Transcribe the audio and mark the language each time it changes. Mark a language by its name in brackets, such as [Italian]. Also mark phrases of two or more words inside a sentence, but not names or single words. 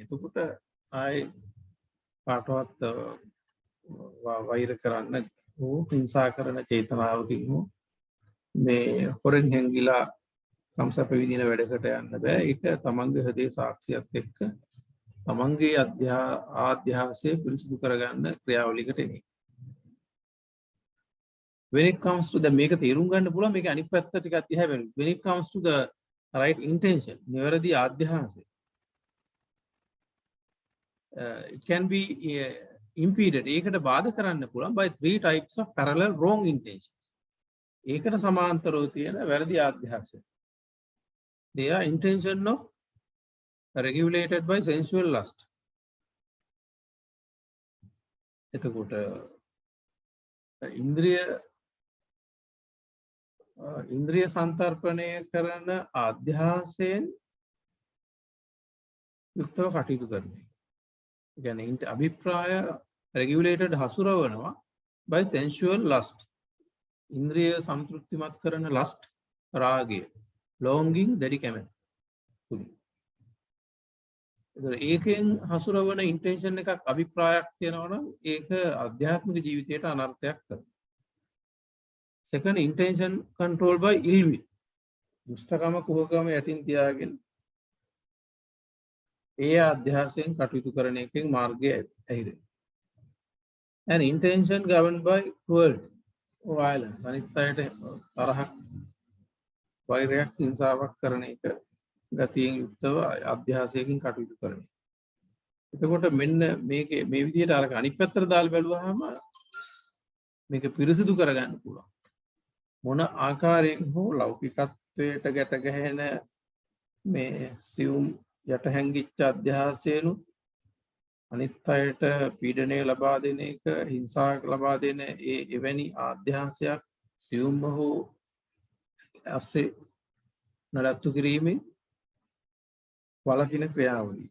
[Sinhala] එතකොට ආයේ කාටවත් වෛර කරන්න හෝ හිංසා කරන චේතනාවකින් හෝ මේ හොරෙන් හැංගිලා කම්සප විදින වැඩකට යන්න බෑ. ඒක තමන්ගේ හදේ සාක්ෂියත් එක්ක තමන්ගේ ආධ්‍යාසය පිරිසිදු කරගන්න ක්‍රියාවලියකට එන්නේ. [English] When it comes to the [Sinhala] මේක තේරුම් ගන්න පුළුවන් මේක අනිත් පැත්ත ටිකක් දිහා බලන්න. [English] When it comes to the right intention, [Sinhala] නිවැරදි ආධ්‍යාසය, [English] it can be impeded. [Sinhala] ඒකට බාධා කරන්න පුළුවන් [English] by 3 types of parallel wrong intentions. [Sinhala] ඒකට සමාන්තරව තියෙන වැරදි ආධ්‍යාසය. [English] They are intention of regulated by sensual lust. [Sinhala] එතකොට ඉන්ද්‍රිය සංතර්පණය කරන අධ්‍යාසයෙන් යුක්තව කටයුතු කරන්නේ. ඒ කියන්නේ අභිප්‍රාය regulated හසුරවනවා [English] by sensual lust. [Sinhala] ඉන්ද්‍රිය සම්තෘප්තිමත් කරන lust රාගය, longing දැඩි කැමැත්ත. ඒකෙන් හසුරවන ඉන්ටෙන්ෂන් එකක් අභිප්‍රායක් තියෙනවා නම් ඒක අධ්‍යාත්මික ජීවිතයට අනර්ථයක් කරනවා. [English] Second, intention control by ill will. [Sinhala] දුෂ්ටකම කුහකම යටින් තියාගෙන ඒ අධ්‍යාසයෙන් කටයුතු කරන එකෙන් මාර්ගය ඇහිරෙනවා. [English] And intention governed by cruelty, violence. [Sinhala] අනිත් අයට තරහක්, වෛරයක්, හිංසාවක් කරන එක ගතියෙන් යුක්තව අධ්‍යාසයකින් කටයුතු කරන එක. එතකොට මෙන්න මේකේ මේ විදිහට අර අනිත් පැත්තට දාලා බැලුවාම මේක පිරිසිදු කරගන්න පුළුවන්. මොන ආකාරයෙන් හෝ ලෞකිකත්වයට ගැට ගැහෙන මේ සියුම් යට හැංගිච්ච අධ්‍යාසයනු අනිත් අයට පීඩනය ලබා දෙන එක, හිංසාවක් ලබා දෙන එවැනි අධ්‍යාසයක් සියුම්ම හෝ ඇස්සේ නඩත්තු කිරීමේ වලකින ක්‍රියාවලිය.